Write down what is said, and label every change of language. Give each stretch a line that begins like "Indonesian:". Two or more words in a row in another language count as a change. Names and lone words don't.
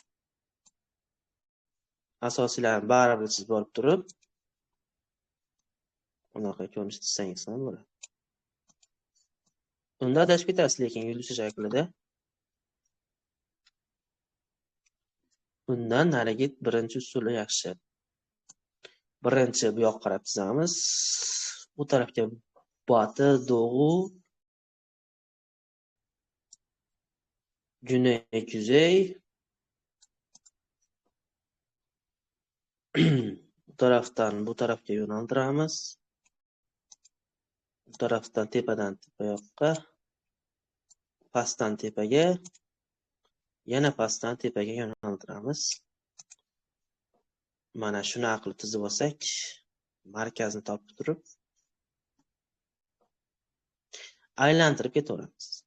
Uzbek: Asosiylarni baribir chizib olib turib, unaqa ko'rinishda chizsangiz ham bo'ladi. Unda adashib ketasiz, lekin yulduzcha shaklida. Undan narigi birinchi usuli yaxshi. Birinchi bu yoqqa qarab chizamiz. Bu tarafga
Turkish: batı, doğu, güney, kuzey.
Uzbek: Bu tarafdan bu tarafga yo'naltiramiz. Bu tarafdan tepadan tepa yoqqa, pastdan tepaga, yana pastdan tepaga yo'naltiramiz. Mana shuni qilib tizib olsak, markazni topib turib aylantirib ketaveramiz.